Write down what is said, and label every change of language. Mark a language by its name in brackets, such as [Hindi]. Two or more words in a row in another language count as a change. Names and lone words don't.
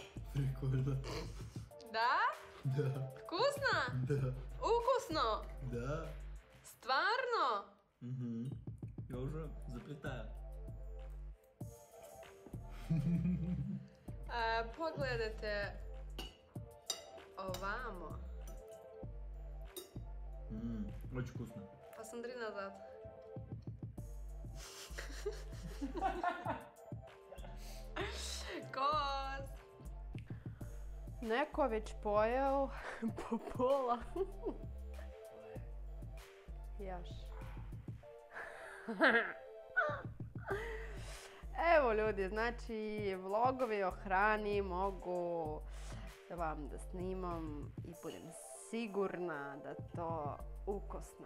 [Russian] Прикольно. Да? Да. Вкусно? Да. [Serbian] Ukusno? [Russian] Да. [Serbian] Stvarno? [Russian] Угу. Я уже заплетаю. [Serbian] Pogledajte ovamo. [Russian] Очень вкусно. Посмотри назад. [Serbian] Kos! Neko već pojeo po pola. Još. Evo ljudi, znači vlogovi o hrani mogu vam da snimam i budem sigurna da to ukusno.